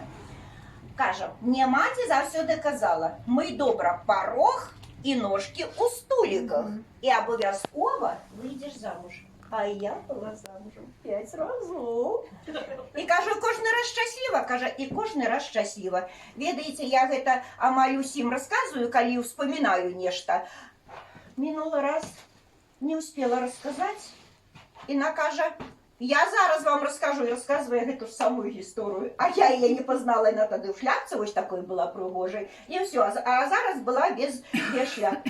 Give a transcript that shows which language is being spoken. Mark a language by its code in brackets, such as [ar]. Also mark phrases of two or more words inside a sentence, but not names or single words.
[uk] Каже, мне маті завсюди казала, мий добра порог і ножки у столиках. І обов'язково вийдеш замуж. А я була замужем 5 разів. І кажу, кожен раз щаслива, каже, і кожен раз щаслива. [be] Ведаєте, я гэта амаль усім розказую, коли вспоминаю нешто. [uk] Минулий раз не успела розказати, і вона каже, я зараз вам розкажу і розказую гэту ж саму історію. А я її не познала, вона тоді в шляпці ось такої була пригожою. І все, а зараз була без шляпки.